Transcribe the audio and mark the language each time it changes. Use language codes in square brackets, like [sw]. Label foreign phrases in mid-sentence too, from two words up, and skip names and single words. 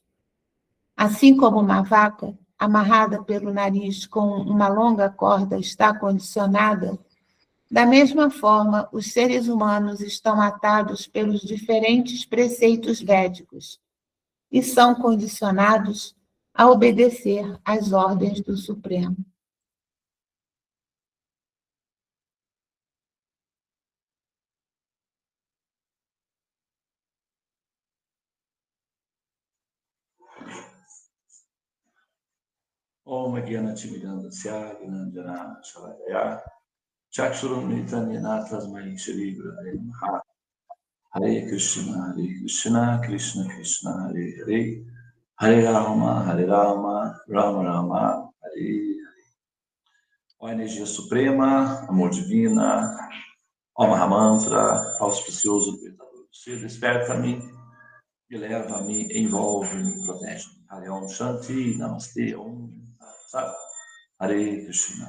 [pt] Assim como uma vaca amarrada pelo nariz com uma longa corda está condicionada, da mesma forma, os seres humanos estão atados pelos diferentes preceitos védicos e são condicionados a obedecer às ordens do Supremo. [sa] Om Gyanatimirandasya Gnanjana Shalakaya Chakshurum Nitanyana Tasmai Shri Gurave Namaha. Hare Krishna, Krishna Krishna, Hare Hare, Hare Rama, Rama Rama, Hare Hare. [pt] Ó energia suprema, amor divina, ó Mahamantra, auspicioso libertador do ser, desperta-me, me leva-me, envolve-me, protege-me. [sa] Hare Om Shanti, Namaste, Om Sat, Hare Krishna.